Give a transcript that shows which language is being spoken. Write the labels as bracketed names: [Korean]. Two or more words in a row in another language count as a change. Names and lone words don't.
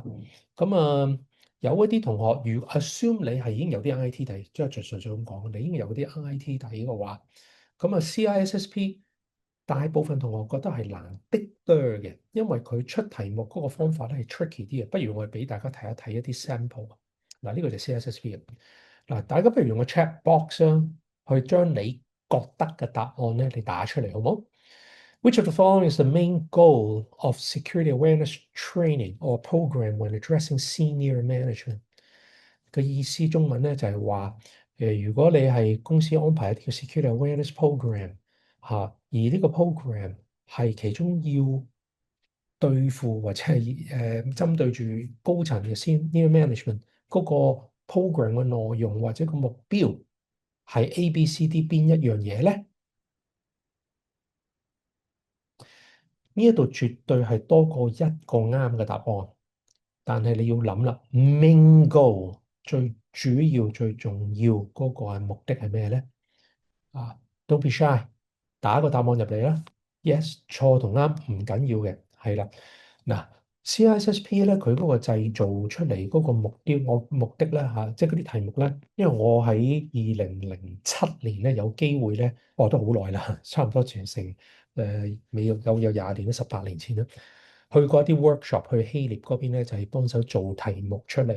[Cantonese] 咁有一啲同學，如 assume 你係已經有啲 IT 底，即係純粹咁講，你已經有啲 IT 底嘅話，咁CISSP 大部分同學覺得係難啲多嘅，因為佢出題目嗰個方法咧係 tricky 啲嘅。不如我哋俾大家睇一睇一啲 sample。嗱，呢個就 CISSP 嗱，大家不如用個 [English] chat box [Cantonese] 去將你覺得嘅答案咧，你打出嚟好冇 ？ [English] Which of the following is the main goal of security awareness training or program when addressing senior management？ [Cantonese] 嘅意思中文咧就係話，如果你係公司安排一啲嘅 [English] security awareness program [Cantonese] 而呢個 program 係其中要對付或者係針對住高層嘅 [English] senior management [Cantonese] 嗰個 program 嘅內容或者個目標係 A、B、C、D 邊一樣嘢咧？呢一度絕對係多過一個啱嘅答案，但係你要諗啦 ， [English] main goal [Cantonese] 最主要、最重要嗰個係目的係咩咧？ [English] Don't be shy， [Cantonese] 打個答案入嚟啦。Yes，錯同啱唔緊要嘅，係啦。嗱 CISSP 咧，佢嗰個製造出嚟嗰個目的咧嚇，即係嗰啲題目咧，因為我喺2007年咧有機會咧，都好耐啦，差唔多成未有廿年啦，18年前啦，去過一啲 workshop 去希臘嗰邊咧，就係幫手做題目出嚟。